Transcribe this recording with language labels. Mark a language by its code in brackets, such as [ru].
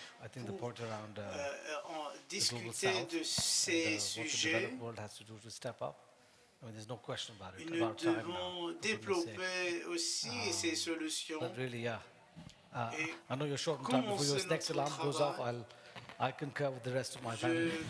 [en] I think the point around the global south and what the developed world has to do to step up. I mean, there's no question about it. About time now. [fr] Développer aussi ces solutions. [en] But really, yeah. I know you're short on time. Before your next alarm goes off, I concur with the rest of my panel.